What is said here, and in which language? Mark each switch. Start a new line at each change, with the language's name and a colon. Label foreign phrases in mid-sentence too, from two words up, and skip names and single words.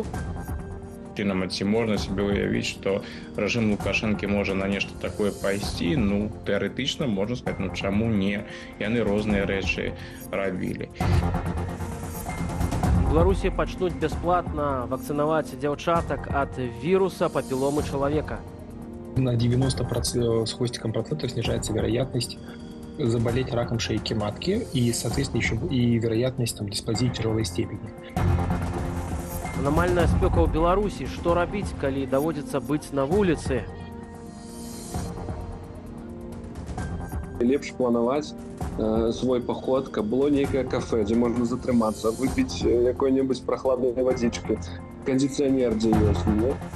Belarusian: Ці можна себе уявіць, што рэжым Лукашэнкі можа на нешта такое пайсці? Ну, тэарэтычна можна сказаць, чаму не? Яны розныя рэчы рабілі. У Беларусі пачнуць бясплатна вакцынаваць дзяўчатак ад віруса папіломы чалавека.
Russian: На 90% с хвостиком процентов снижается вероятность заболеть раком шейки матки и, соответственно, еще и вероятность дисплазии тяжелой степени.
Belarusian: Аномальная спека ў Беларусі. Што рабіць, калі даводзіцца быць на вуліцы? Лепш планаваць свой паход, каб было нейкае кафе, дзе можна затрымацца, выпіць якой-небудзь прахладнай вадзічкі, кандыцыянер дзе ёсць, не?